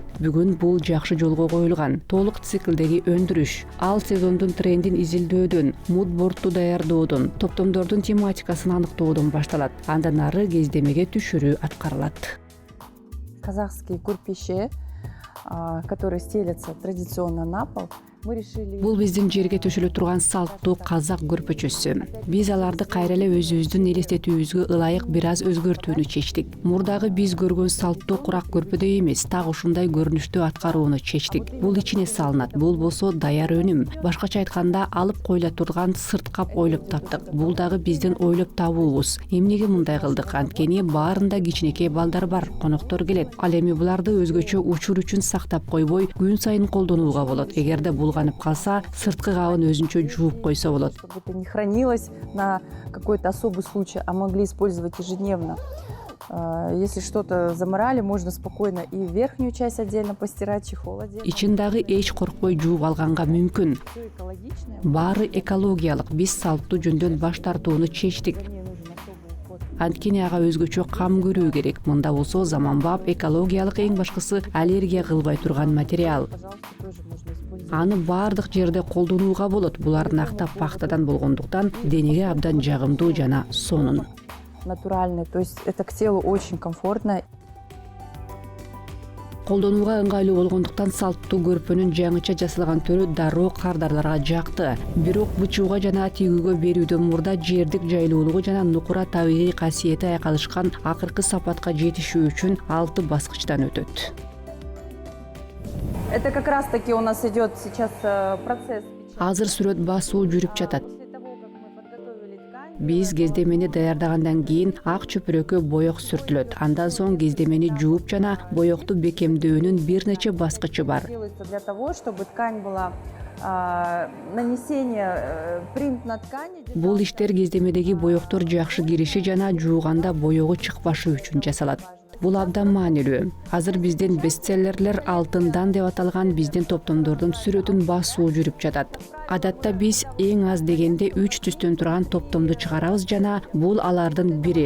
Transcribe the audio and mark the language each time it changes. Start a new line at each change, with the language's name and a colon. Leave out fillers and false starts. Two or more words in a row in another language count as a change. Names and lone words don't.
Kyrgyz: Бүгүн бул жакшы жолго коюлган. Толук циклдеги өндүрүш, ал сезондун трендин изилдөөдөн, мудбордту даярдоодон, топтомдордун тематикасын аныктоодон башталат. Андан ары кездемеге түшүрүү аткарылат.
Russian: Казахские курпище, которые стелятся традиционно на пол, мы решили...
Kyrgyz: Бул биздин жерге төшөлө турган салттуу казак көрпөчөсү. Биз аларды кайра эле өзүбүздүн элестетүүбүзгө ылайык бир аз өзгөртүүнү чечтик. Мурдагы биз көргөн салттуу курак көрпөдөй эмес, так ушундай көрүнүштү аткарууну чечтик. Бул ичине салынат, бул болсо даяр өнүм. Башкача айтканда, алып коюла турган сырт кап ойлоп таптык. Бул дагы биздин ойлоп табуубуз. Эмнеге мындай кылдык? Анткени баарында кичинекей балдар бар, коноктор келет. Ал эми буларды өзгөчө учур үчүн сактап койбой, күн сайын колдонууга болот. Эгерде булганып калса, сырткы кабын өзүнчө жууп койсо болот.
Russian: Чтобы это не хранилось на какой-то особый случай, а могли использовать ежедневно. Если что-то заморали, можно спокойно и верхнюю часть отдельно постирать, чехол отдельно.
Kyrgyz: Ичин дагы эч коркпой жууп алганга мүмкүн.
Russian: Всё экологичное.
Kyrgyz: Баары экологиялык. Биз салттуу жөндөн баш тартууну чечтик.
Russian: Мне нужен особый уход.
Kyrgyz: Анткени ага өзгөчө кам көрүү керек. Мында болсо заманбап, экологиялык, эң башкысы аллергия кылбай турган материал.
Russian: Пожалуйста, тоже можно использовать.
Kyrgyz: Аны баардык жерде колдонууга болот. Булар нактап пахтадан болгондуктан денеге абдан жагымдуу жана сонун.
Russian: Натуральный, то есть это к телу очень комфортно.
Kyrgyz: Колдонууга ыңгайлуу болгондуктан салттуу көрпөнүн жаңыча жасалган түрү дароо кардарларга жакты. Бирок бычууга жана тигүүгө берүүдөн мурда жердик жайлуулугу жана нукура табигый касиети айкалышкан акыркы сапатка жетишүү үчүн 6 баскычтан өтөт.
Russian: Это как раз таки у нас идет сейчас процесс.
Kyrgyz: Азыр сүрөт басуу жүрүп жатат.
Russian: После того, как мы подготовили ткань,
Kyrgyz: Биз кездемени даярдагандан кийин ак чөпүрөккө боек сүртүлөт. Андан соң кездемени жууп жана боекту бекемдөөнүн бир нече баскычы бар.
Russian: делается для того, чтобы ткань была нанесение принт на ткани.
Kyrgyz: Бул иштер кездемедеги боектор жакшы кириши жана жууганда боегу чыкпашы үчүн жасалат. Бул абдан маанилүү. Азыр биздин бестселлерлер алтындан деп аталган биздин топтомдордун сүрөтүн басуу жүрүп жатат. Адатта биз эң аз дегенде 3 түстөн турган топтомду чыгарабыз жана бул алардын бири.